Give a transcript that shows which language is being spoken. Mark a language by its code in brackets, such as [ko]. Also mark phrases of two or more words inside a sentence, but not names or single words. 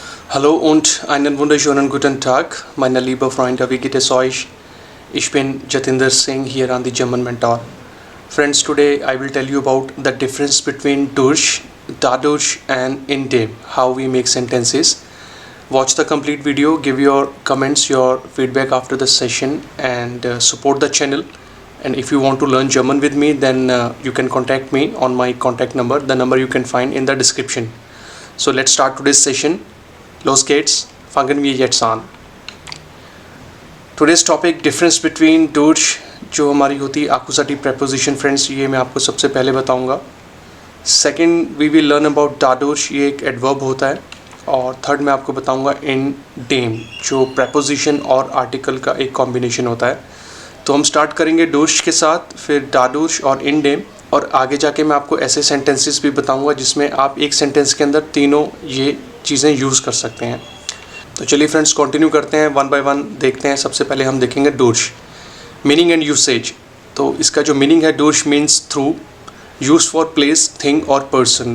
[de] Hallo und einen wunderschönen guten Tag, meine liebe Freunde, wie geht es euch? Ich bin [en] Jatinder Singh here on the German Mentor. Friends, today I will tell you about the difference between durch, dadurch and [de] in dem, [en] how we make sentences. Watch the complete video, give your comments, your feedback after the session and support the channel. And if you want to learn German with me, then you can contact me on my contact number. The number you can find in the description. So let's start today's session. [de] Los geht's, fangen wir jetzt an. [en] Today's topic difference between [hi] durch जो हमारी होती है [en] accusative preposition friends, [hi] ये मैं आपको सबसे पहले बताऊंगा. [en] Second we will learn about dadurch, [hi] ये एक adverb होता है. और थर्ड मैं आपको बताऊंगा [de] in dem [hi] जो preposition और article का एक combination होता है. तो हम स्टार्ट करेंगे durch के साथ, फिर dadurch और [de] in dem, [hi] और आगे जाके मैं आपको ऐसे सेंटेंसेस भी बताऊंगा जिसमें आप एक सेंटेंस के अंदर तीनों ये चीज़ें यूज़ कर सकते हैं. तो चलिए फ्रेंड्स कंटिन्यू करते हैं, [en] one by one [hi] देखते हैं. सबसे पहले हम देखेंगे durch [en] meaning and usage. [hi] तो इसका जो [en] मीनिंग है, durch means through, use for place, thing और पर्सन.